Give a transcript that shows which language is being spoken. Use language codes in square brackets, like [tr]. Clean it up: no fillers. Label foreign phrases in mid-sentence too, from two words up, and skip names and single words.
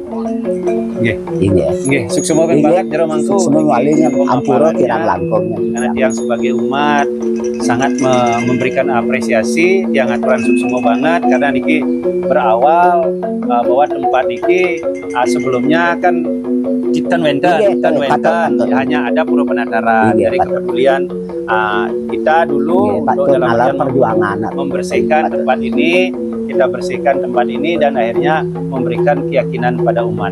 [ban] Nggih, suksema banget Jero Mangku. Suksema walinya ampura kirang langkung. [id] Karena tiang sebagai umat sangat memberikan apresiasi [ban] tiang aturan suksema banget, [id] karena niki berawal bahwa tempat niki sebelumnya kan Citan Wenten hanya ada pura penataran. Dari kepedulian kita dulu untuk dalam perjuangan membersihkan tempat ini, kita bersihkan tempat ini dan akhirnya memberikan keyakinan pada umat.